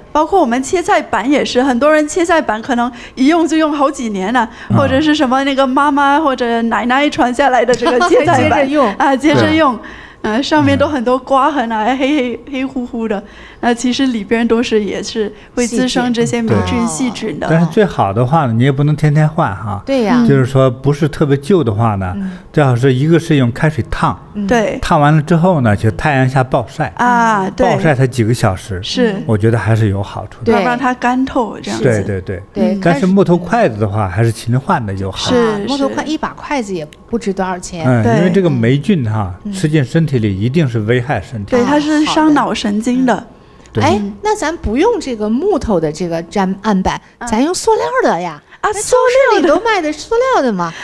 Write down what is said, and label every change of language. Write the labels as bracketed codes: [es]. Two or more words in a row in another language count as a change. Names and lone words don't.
[zh] 包括我們切菜板也是，很多人切菜板可能一用就用好幾年了，或者是什麼那個媽媽或者奶奶傳下來的這個切菜板接着用。上面都很多刮痕黑乎乎的，其實裡邊也是會滋生這些霉菌細菌的。但是最好的話呢，你也不能天天換哈。對呀。就是說不是特別舊的話呢，最好是一個是用開水燙，對，燙完了之後呢，就太陽下暴曬對，暴曬它幾個小時，是，我覺得還是有好處的，要讓它乾透這樣子。對。但是木頭筷子的話，還是勤換的有好。是，木頭一把筷子也不值多少錢。因為這個霉菌哈，吃進身體裡一定是危害身體。對，它是傷腦神經的。那咱不用這個木頭的這個粘案板，咱用塑料的呀。塑料裡都賣的塑料的嘛。